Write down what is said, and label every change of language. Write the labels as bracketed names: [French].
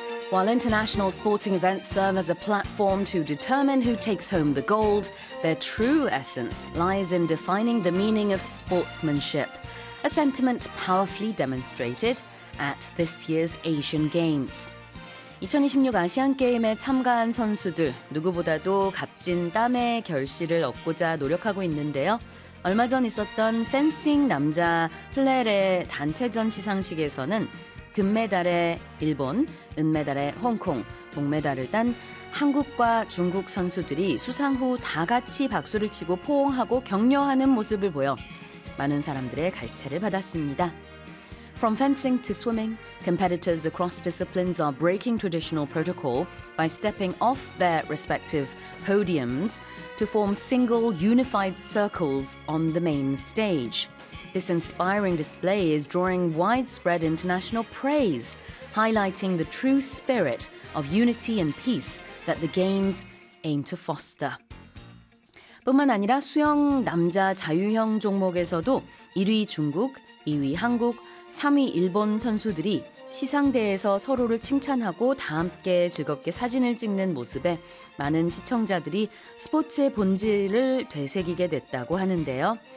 [English] While international sporting events serve as a platform to determine who takes home the gold, their true essence lies in defining the meaning of sportsmanship, a sentiment powerfully demonstrated at this year's Asian Games. [Korean] 2026 아시안 게임에 참가한 선수들 누구보다도 값진 땀의 결실을 얻고자 노력하고 있는데요. 얼마 전 있었던 펜싱 남자 플레레 단체전 시상식에서는 금메달에 일본, 은메달에 홍콩, 동메달을 딴 한국과 중국 선수들이 수상 후 다 같이 박수를 치고 포옹하고 격려하는 모습을 보여 많은 사람들의 갈채를 받았습니다. [English] From fencing to swimming, competitors across disciplines are breaking traditional protocol by stepping off their respective podiums to form single unified circles on the main stage. This inspiring display is drawing widespread international praise, highlighting the true spirit of unity and peace that the games aim to foster. [Korean] 뿐만 아니라 수영 남자 자유형 종목에서도 1위 중국, 2위 한국, 3위 일본 선수들이 시상대에서 서로를 칭찬하고 다 함께 즐겁게 사진을 찍는 모습에 많은 시청자들이 스포츠의 본질을 되새기게 됐다고 하는데요.